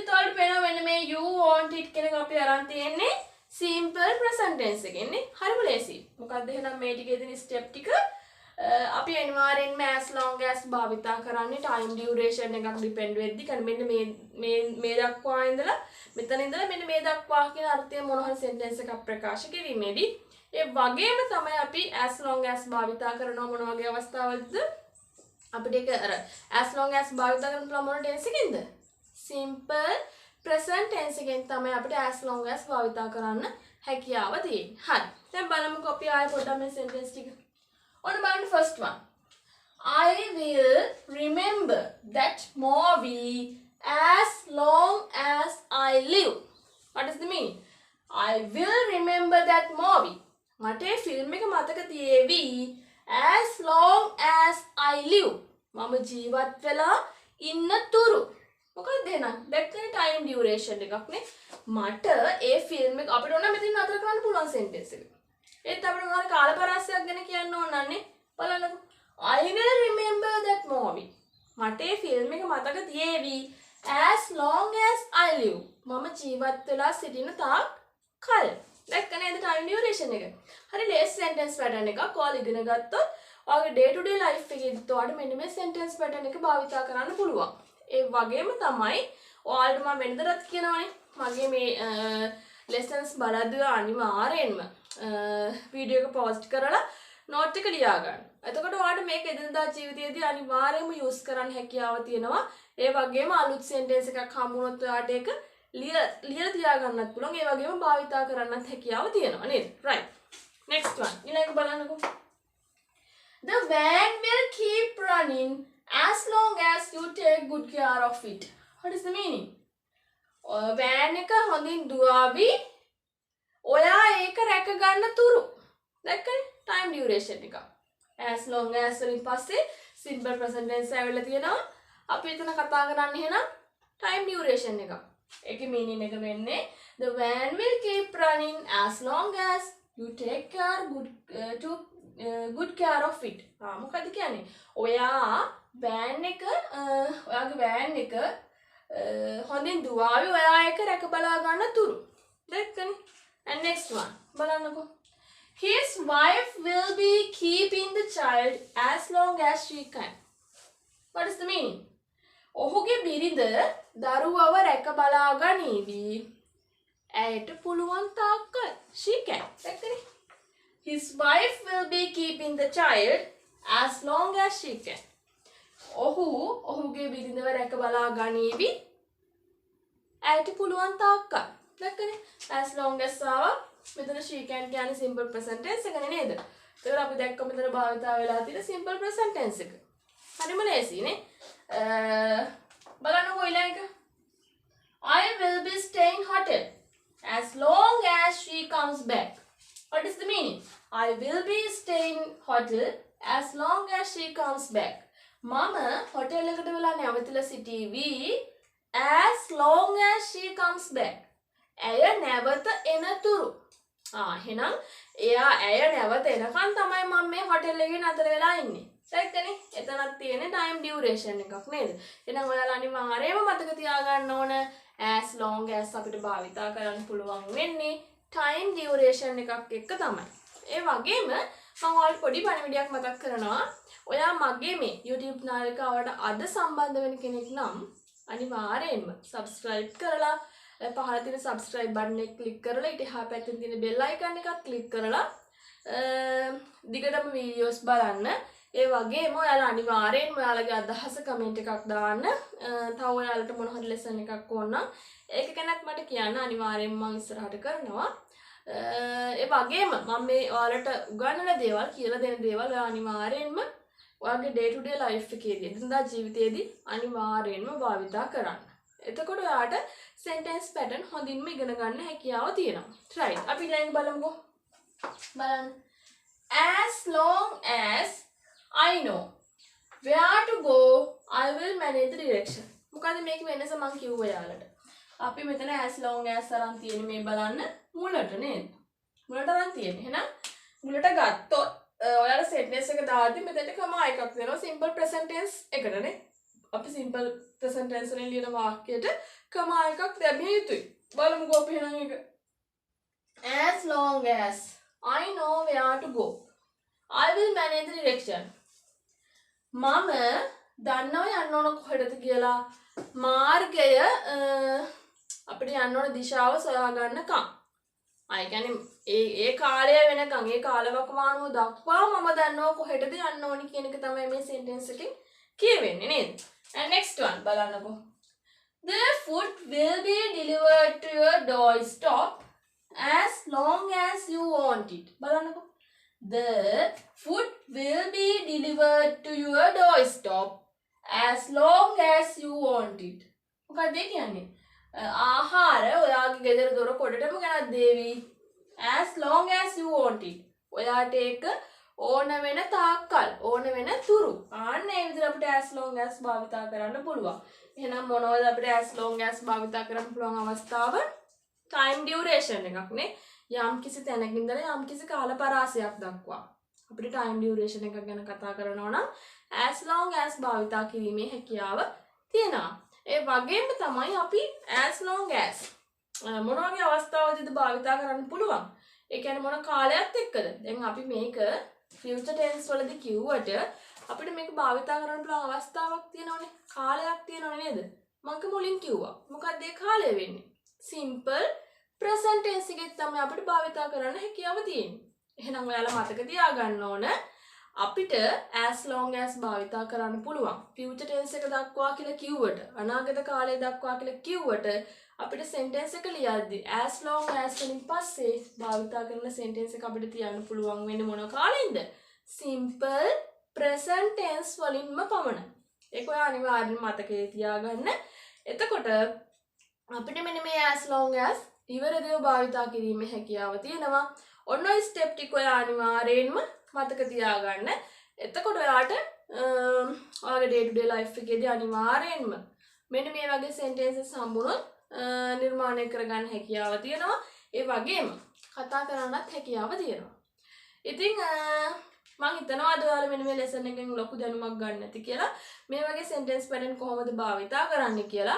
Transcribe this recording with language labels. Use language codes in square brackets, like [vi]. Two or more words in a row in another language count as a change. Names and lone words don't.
[si] ඔයාලට පේනවා මෙන්න මේ [en] you want it [si] කියන එක අපි අරන් තියෙන්නේ [en] simple present tense [si] එකෙන් නේ හරිම ලේසි මොකද්ද එහෙනම් මේ ටිකේ තියෙන step ටික අපි අනිවාර්යෙන්ම [en] as long as [si] භාවිතා කරන්නේ [en] time duration [si] එකක් depend වෙද්දි කියන්නේ මෙන්න මේ දක්වා ඉඳලා මෙතන ඉඳලා මෙන්න මේ දක්වා කියන අර්ථය මොන හරි sentence එකක් ප්‍රකාශ කිරීමේදී ඒ වගේම තමයි අපි [en] as long as [si] භාවිතා කරනවා මොන වගේ අවස්ථාවලද අපිට ඒක අර [en] as long as [si] භාවිතා කරන පුළුවන් මොන tense එකෙන්ද [en] simple present tense [si] එකෙන් තමයි අපිට [en] as long as [si] භාවිතා කරන්න හැකියාව තියෙන්නේ හරි දැන් බලමුකෝ අපි ආයෙ පොඩ්ඩක් මේ sentence ටික [en] on the first one I will remember that movie as long as I live what is the meaning I will remember that movie [si] මට ෆිල්ම් එක මතක තියේවි [en] as long as I live [si] මම ජීවත් වෙලා ඉන්න තුරු මොකක්ද එහෙනම් දැක්කනේ time duration එකක් නේ මට ඒ ෆිල්ම් එක අපිට ඕන මෙතන නතර කරන්න පුළුවන් sentence එක ඒත් අපිට මොනවාරි කාල පරාසයක් ගැන කියන්න ඕන නන්නේ බලන්නකෝ [en] I will remember that movie [si] මට ඒ ෆිල්ම් එක මතක තියේවි [en] as long as I live [si] මම ජීවත් වෙලා සිටින තාක් කල් දැක්ක නේද [en] time duration [si] එක හරි ලේසි [en] sentence pattern [si] එකක් ඔයාලා ඉගෙන ගත්තොත් ඔයාගේ [en] day to day life [si] එකේදීත් ඔයාලට මෙන්න මේ [en] sentence pattern [si] එක භාවිතා කරන්න පුළුවන් ඒ වගේම තමයි ඔයාලට මම වෙනදටත් කියනවනේ මගේ මේ lessons බලද්දී අනිවාර්යෙන්ම වීඩියෝ එක post කරලා note එක ලියා ගන්න. එතකොට ඔයාලට මේක එදිනදා ජීවිතයේදී අනිවාර්යයෙන්ම use කරන්න හැකියාව තියෙනවා. ඒ වගේම අලුත් sentence එකක් හම්බුනොත් ඔයාලට ඒක ලියලා තියා ගන්නත් පුළුවන්. ඒ වගේම භාවිතා කරන්නත් හැකියාව තියෙනවා නේද? [en] right. next one. [si] ඊළඟ බලන්නකෝ. [en] The van will keep running as long as you take good care of it. What is the meaning? [si] van එක හොඳින් දුවාවි ඔයා ඒක රැක ගන්න තුරු. දැක්කනේ? [en] time duration [si] එක. [en] as long as [si] වලින් පස්සේ [en] simple present tense [si] ඇවිල්ලා තියෙනවා. අපි එතන කතා කරන්නේ එහෙනම් [en] time duration [si] එක. ඒකේ meaning එක වෙන්නේ [en] the van will keep running as long as You take care good care of it. [si] මොකද කියන්නේ? ඔයා van එක ඔයාගේ van එක හොඳින් දුවාවි ඔයා ඒක රැක බලා ගන්න තුරු. දැක්කනේ? [en] And next one. බලන්නකෝ. His wife will be keeping the child as long as she can. What is the meaning? [si] ඔහුගේ බිරිඳ දරුවව රැක බලා ගනීවි. ඇයට පුළුවන් තාක්කල්. [en] She can. දැක්කනේ? His wife will be keeping the child as long as she can. [si] ඔහුගේ බිරිඳව රැක බලා ගනීවි. ඇයට පුළුවන් තාක්කල්. දැක්කනේ? [en] As long as ආවා. [si] මෙතන [en] she can [si] කියන්නේ [en] simple present tense [si] එකනේ නේද? ඒතකොට අපි දැක්ක මෙතන භාවිතා වෙලා තියෙන [en] simple present tense [si] එක. හරිම ලේසියිනේ. බලන්නකෝ ඊළඟ එක. [en] I will be staying hotel as long as she comes back. What is the meaning? I will be staying hotel as long as she comes back. [si] මම hotel එකට වෙලා නැවතිලා සිටීවි [en] as long as she comes back. [si] ඇය නැවත එනතුරු. එහෙනම් ඇය නැවත එනකන් තමයි මම මේ hotel එකේ නතර වෙලා ඉන්නේ. දැක්කනේ? එතනක් තියෙන [en] time duration [si] එකක් නේද? එහෙනම් ඔයාලා අනිවාර්යයෙන්ම මතක තියාගන්න ඕන [en] as long as [si] අපිට භාවිතා කරන්න පුළුවන් වෙන්නේ [en] time duration [si] එකක් එක්ක තමයි. ඒ වගේම මම ඔයාලට පොඩි පණිවිඩයක් මතක් කරනවා. ඔයා මගේ මේ YouTube නාලිකාවට අද සම්බන්ධ වෙන කෙනෙක් නම් අනිවාර්යයෙන්ම subscribe කරලා පහළ තියෙන [en] subscribe button [si] එක click කරලා ඊට එහා පැත්තේ තියෙන [en] bell icon [si] එකත් click කරලා දිගටම videos බලන්න. ඒ වගේම ඔයාලා අනිවාර්යයෙන්ම ඔයාලගේ අදහස comment එකක් දාන්න. තව ඔයාලට මොන හරි lesson එකක් ඕන නම් ඒක ගැනත් මට කියන්න අනිවාර්යයෙන්ම මම ඉස්සරහට කරනවා. ඒ වගේම මම මේ ඔයාලට උගන්වන දේවල් කියලා දෙන දේවල් ඔයා අනිවාර්යයෙන්ම ඔයාගේ [en] day to day life [si] එකේදී එදිනදා ජීවිතයේදී අනිවාර්යයෙන්ම භාවිතා කරන්න. එතකොට ඔයාට [en] sentence pattern [si] හොඳින්ම ඉගෙන ගන්න හැකියාව තියෙනවා. right. අපි ඊළඟ බලමුකෝ. බලන්න. [en] As long as I know where to go, I will manage the direction. [si] මොකද මේක වෙනස මම කිව්වා ඔයාලට. අපි මෙතන [en] as long as [si] අරන් තියෙන මේ බලන්න මුලට නේද? මුලට අරන් තියෙන්නේ. එහෙනම් මුලට ගත්තොත් ඔයාලා sentence එක දාද්දි මෙතනට කමා එකක් දෙනවා [en] simple present tense [si] එකටනේ. අපි [en] simple present tense [si] වලින් ලියන වාක්‍යයට කමා එකක් දැම්මිය යුතුයි. බලමුකෝ අපි එහෙනම් ඒක. [en] As long as I know where to go, I will manage the direction. [si] මම දන්නවා යන්න ඕන කොහෙටද කියලා මාර්ගය අපිට යන්න ඕන දිශාව සොයා ගන්නකම්. ඒ කියන්නේ ඒ කාලය වෙනකම් ඒ කාලවකවානුව දක්වා මම දන්නවා කොහෙටද යන්න ඕනි කියන එක තමයි මේ sentence එකෙන් කියවෙන්නේ නේද? [en] And next one බලන්නකෝ. The food will be delivered to your doorstep as long as you want it. [si] බලන්නකෝ. [en] The food will be delivered to your doorstep as long as you want it. [si] මොකක්ද ඒ කියන්නේ? ආහාර ඔයාගේ ගෙදර දොර කොටටම ගෙනත් දේවි [en] as long as you want it. [si] ඔයාට ඒක ඕන වෙන තාක්කල් ඕන වෙන තුරු. අන්න ඒ විදිහට අපිට [en] as long as [si] භාවිතා කරන්න පුළුවන්. එහෙනම් මොනවද අපිට [en] as long as [si] භාවිතා කරන්න පුළුවන් අවස්ථාව? [en] time duration [si] එකක් නේ. යම් කිසි තැනක ඉඳලා යම් කිසි කාල පරාසයක් දක්වා අපිට [en] time duration [si] එකක් ගැන කතා කරනවා නම් [en] as long as [si] භාවිතා කිරීමේ හැකියාව තියෙනවා. ඒ වගේම තමයි අපි [en] as long as [si] මොන වගේ අවස්ථාවකද භාවිතා කරන්න පුළුවන්. ඒ කියන්නේ මොන කාලයක් එක්කද? දැන් අපි මේක [en] future tense [si] වලදී කිව්වට අපිට මේක භාවිතා කරන්න පුළුවන් අවස්ථාවක් තියෙනවනේ. කාලයක් තියෙනවනේ නේද? මම මුලින් කිව්වා. මොකක්ද ඒ කාලය වෙන්නේ? [en] simple present tense [si] එකෙත් තමයි අපිට භාවිතා කරන්න හැකියාව තියෙන්නේ. එහෙනම් ඔයාලා මතක තියාගන්න ඕන අපිට [en] as long as [si] භාවිතා කරන්න පුළුවන්. [en] future tense [si] එක දක්වා කියලා කිව්වට අනාගත කාලය දක්වා කියලා කිව්වට අපිට sentence එක ලියද්දි [en] as long as [si] වලින් පස්සේ භාවිතා කරන sentence එක අපිට තියන්න පුළුවන් වෙන්නේ මොන කාලෙන්ද? [en] simple present tense [si] වලින්ම පමණයි. ඒක ඔයා අනිවාර්යෙන්ම මතකයේ තියාගන්න. එතකොට අපිට මෙන්න මේ [en] as long as [si] ඉවරදීව භාවිතා කිරීමේ හැකියාව තියෙනවා. ඔන්න ඔය ස්ටෙප් ටික ඔයා අනිවාර්යෙන්ම මතක තියාගන්න. එතකොට ඔයාට ඔයාගේ [en] day to day life [si] එකේදී අනිවාර්යෙන්ම මෙන්න මේ වගේ sentences හම්බුනොත් නිර්මාණය කරගන්න හැකියාව තියෙනවා. ඒ වගේම කතා කරන්නත් හැකියාව තියෙනවා. ඉතින් මම හිතනවා අද ඔයාලා මෙන්න මේ ලෙසන් එකෙන් ලොකු දැනුමක් ගන්න ඇති කියලා. මේ වගේ [en] sentence pattern [si] කොහොමද භාවිතා කරන්න කියලා.